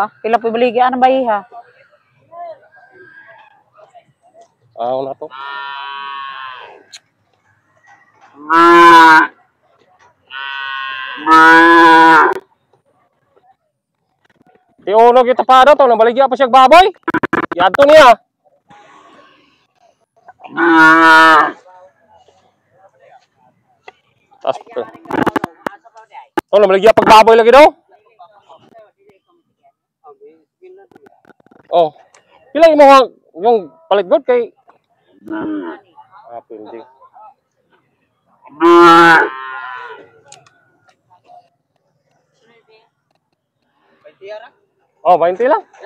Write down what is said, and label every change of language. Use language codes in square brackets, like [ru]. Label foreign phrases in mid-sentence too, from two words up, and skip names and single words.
[ceb] Pila pa baligi ano ba iha? Aw na to. Di uno kita pa to, nabaligi pa siya baboy. Yadto niya. Tas to. To nabaligi pag baboy lagi daw. Oh. Pila mo yung palit god kay pindi. Oh, 20 lang.